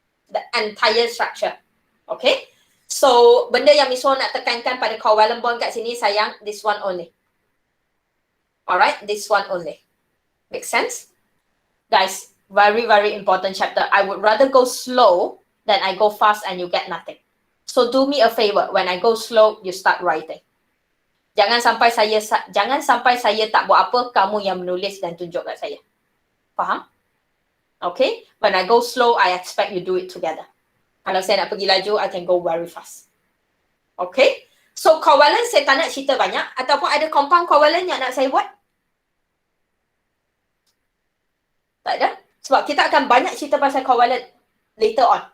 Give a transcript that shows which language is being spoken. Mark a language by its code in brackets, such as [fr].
[en] The entire structure. Okay? So, [ms] benda yang Miss Wong nak tekankan pada covalent bond kat sini, [en] sayang, this one only. Alright? This one only. Make sense? Guys, very, very important chapter. I would rather go slow than I go fast and you get nothing. So, do me a favor. When I go slow, you start writing. [ms] Jangan sampai saya tak buat apa, kamu yang menulis dan tunjuk kat saya. Faham? Okay? [en] When I go slow, I expect you do it together. [ms] Kalau saya nak pergi laju, [en] I can go very fast. Okay? [ms] So, covalent saya tak nak cerita banyak. Ataupun ada compound covalent yang nak saya buat? Tak ada? Sebab kita akan banyak cerita pasal covalent [en] later on.